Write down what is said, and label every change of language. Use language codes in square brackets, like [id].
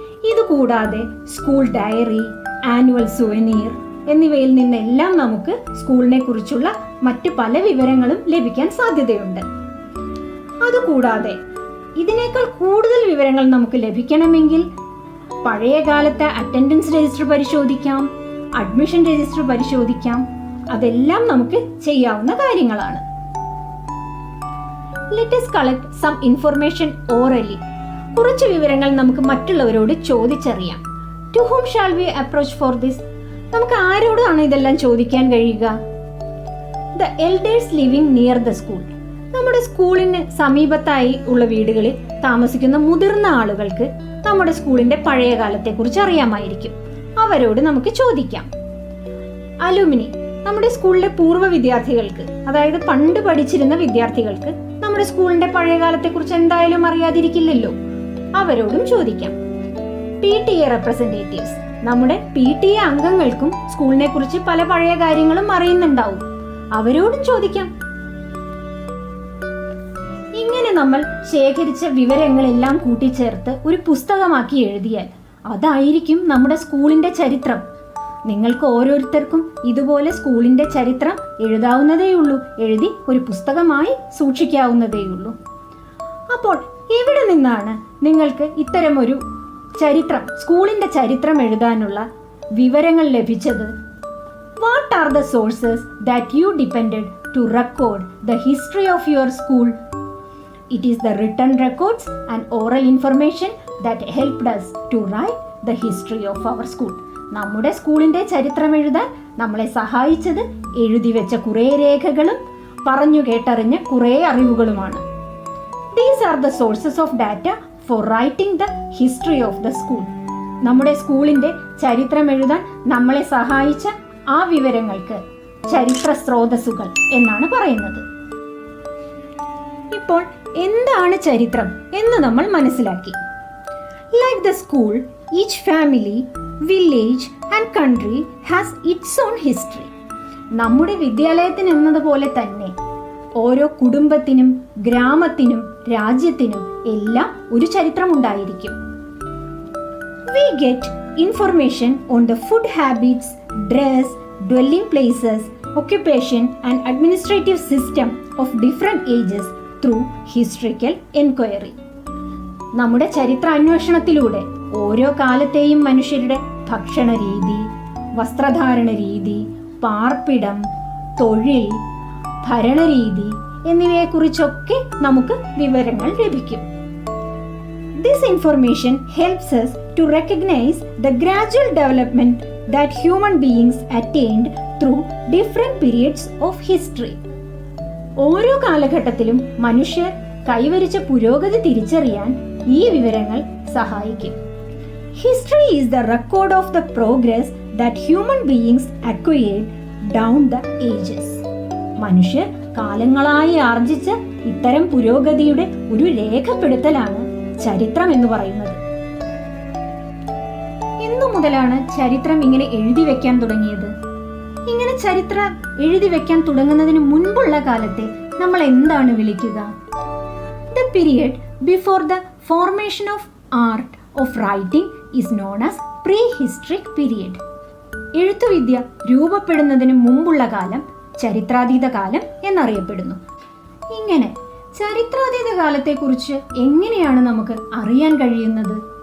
[ml] ഇതുകൂടാതെ school diary, annual souvenir എന്നിവയിൽ നിന്നെല്ലാം നമുക്ക് സ്കൂളിനെ കുറിച്ചുള്ള മറ്റു പല വിവരങ്ങളും ലഭിക്കാൻ സാധ്യതയുണ്ട്. അതുകൂടാതെ ഇതിനേക്കാൾ കൂടുതൽ വിവരങ്ങൾ നമുക്ക് ലഭിക്കണമെങ്കിൽ പഴയ കാലത്തെ അറ്റൻഡൻസ് രജിസ്റ്റർ പരിശോധിക്കാം, അഡ്മിഷൻ രജിസ്റ്റർ പരിശോധിക്കാം. അതെല്ലാം നമുക്ക് ചെയ്യാവുന്ന കാര്യങ്ങളാണ്. [en] Let us collect some information orally. [ml] കുറച്ച് വിവരങ്ങൾ നമുക്ക് മറ്റുള്ളവരോട് ചോദിച്ചറിയാം. [en] To whom shall we approach for this? [ml] നമുക്ക് ആരോടാണ് ഇതെല്ലാം ചോദിക്കാൻ കഴിയുക? [en] The elders living near the school. [ml] നമ്മുടെ സ്കൂളിന് സമീപത്തായി ഉള്ള വീടുകളിൽ താമസിക്കുന്ന മുതിർന്ന ആളുകൾക്ക് നമ്മുടെ സ്കൂളിന്റെ പഴയ കാലത്തെക്കുറിച്ച് അറിയാമായിരിക്കും. അവരോട് നമുക്ക് ചോദിക്കാം. അലുമിനി, നമ്മുടെ സ്കൂളിലെ പൂർവ്വ വിദ്യാർത്ഥികൾക്ക്, അതായത് പണ്ട് പഠിച്ചിരുന്ന വിദ്യാർത്ഥികൾക്ക് നമ്മുടെ സ്കൂളിന്റെ പഴയ കാലത്തെ കുറിച്ച് എന്തായാലും അറിയാതിരിക്കില്ലല്ലോ. അവരോടും ചോദിക്കാം. [en] PTA representatives, [ml] നമ്മുടെ PTA അംഗങ്ങൾക്കും സ്കൂളിനെ കുറിച്ച് പല പഴയ കാര്യങ്ങളും അറിയുന്നുണ്ടാവും. അവരോടും ചോദിക്കാം. ഇങ്ങനെ നമ്മൾ ശേഖരിച്ച വിവരങ്ങളെല്ലാം കൂട്ടിച്ചേർത്ത് ഒരു പുസ്തകമാക്കി എഴുതിയാൽ അതായിരിക്കും നമ്മുടെ സ്കൂളിന്റെ ചരിത്രം. നിങ്ങൾക്ക് ഓരോരുത്തർക്കും ഇതുപോലെ സ്കൂളിന്റെ ചരിത്രം എഴുതാവുന്നതേയുള്ളൂ, എഴുതി ഒരു പുസ്തകമായി സൂക്ഷിക്കാവുന്നതേയുള്ളൂ. അപ്പോൾ എവിടെ നിന്നാണ് നിങ്ങൾക്ക് ഇത്തരമൊരു ചരിത്രം, സ്കൂളിന്റെ ചരിത്രം എഴുതാനുള്ള വിവരങ്ങൾ ലഭിച്ചത്? [en] What are the sources that you depended to record the history of your school? It is the written records and oral information that helped us to write the history of our school. [ml] നമ്മുടെ സ്കൂളിന്റെ ചരിത്രം എഴുതാൻ നമ്മളെ സഹായിച്ചത് എഴുതി വെച്ച കുറേ രേഖകളും പറഞ്ഞു കേട്ടറിഞ്ഞ കുറേ അറിവുകളുമാണ്. [en] These are the sources of data for writing the history of the school. [ml] നമ്മുടെ സ്കൂളിന്റെ ചരിത്രം എഴുതാൻ നമ്മളെ സഹായിച്ച ആ വിവരങ്ങൾക്ക് ചരിത്ര സ്രോതസ്സുകൾ എന്നാണ് പറയുന്നത്. ഇപ്പോൾ എന്താണ് ചരിത്രം എന്ന് നമ്മൾ മനസ്സിലാക്കി. [en] Like the school, each family, village and country has its own history. [ml] നമ്മുടെ വിദ്യാലയത്തിന് എന്നതുപോലെ തന്നെ ഓരോ കുടുംബത്തിനും ഗ്രാമത്തിനും രാജ്യത്തിനും എല്ലാം ഒരു ചരിത്രമുണ്ടായിരിക്കും. [en] We get information on the food habits, dress, dwelling places, occupation and administrative system of different ages through historical enquiry. [ml] നമ്മുടെ ചരിത്ര അന്വേഷണത്തിലൂടെ ഓരോ കാലത്തെയും മനുഷ്യരുടെ ഭക്ഷണ രീതി, വസ്ത്രധാരണ രീതി, പാർപ്പിടം, തൊഴിൽ, ഭരണരീതി എന്നിവയെക്കുറിച്ചൊക്കെ നമുക്ക് വിവരങ്ങൾ ലഭിക്കും. [en] This information helps us to recognize the gradual development that human beings attained through different periods of history. [ml] ഓരോ കാലഘട്ടത്തിലും മനുഷ്യർ കൈവരിച്ച പുരോഗതി തിരിച്ചറിയാൻ ഈ വിവരങ്ങൾ സഹായിക്കും. [en] History is the record of the progress that human beings acquired down the ages. [ml] മനുഷ്യർ കാലങ്ങളായി ആർജിച്ച ഇത്തരം പുരോഗതിയുടെ ഒരു രേഖപ്പെടുത്തലാണ് ചരിത്രം എന്ന് പറയുന്നത്. എന്നു മുതലാണ് ചരിത്രം ഇങ്ങനെ എഴുതി വെക്കാൻ തുടങ്ങിയത്? ഇങ്ങനെ ചരിത്രം എഴുതി വെക്കാൻ തുടങ്ങുന്നതിന് മുൻപുള്ള കാലത്തെ നമ്മൾ എന്താണ് വിളിക്കുക? [en] The period before the formation of art of writing is known as prehistoric period. [ml] എഴുത്തുവിദ്യ രൂപപ്പെടുന്നതിന് മുമ്പുള്ള കാലം ചരിത്രാതീത കാലം എന്നറിയപ്പെടുന്നു. ഇങ്ങനെ ചരിത്രാതീത കാലത്തെക്കുറിച്ച് എങ്ങനെയാണ് നമുക്ക് അറിയാൻ കഴിയുന്നത്?